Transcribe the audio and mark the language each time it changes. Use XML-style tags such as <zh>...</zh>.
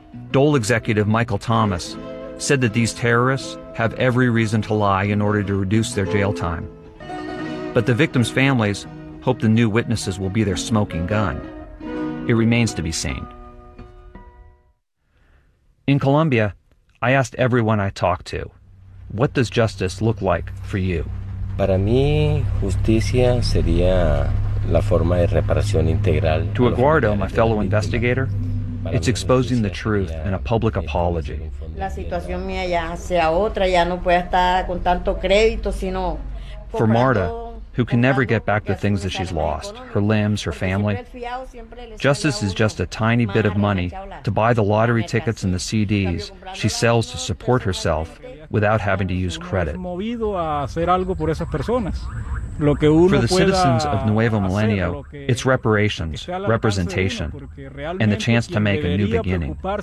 <en>Dole executive Michael Thomas said that these terrorists have every reason to lie in order to reduce their jail time. But the victims' families hope the new witnesses will be their smoking gun. It remains to be seen. In Colombia, I asked everyone I talked to, what does justice look like for you?</en> <es>Para mí, justicia sería la forma de reparación integral.</es> <en>To Eduardo, my fellow investigator, it's exposing the truth and a public apology.</en> <es>La situación mía ya sea otra, ya no puede estar con tanto crédito, sino...</es> <en>For Marta, who can never get back the things that she's lost, her limbs, her family, justice is just a tiny bit of money to buy the lottery tickets and the CDs she sells to support herself without having to use credit. For the citizens of Nuevo Milenio, it's reparations, representation, and the chance to make a new beginning.</en>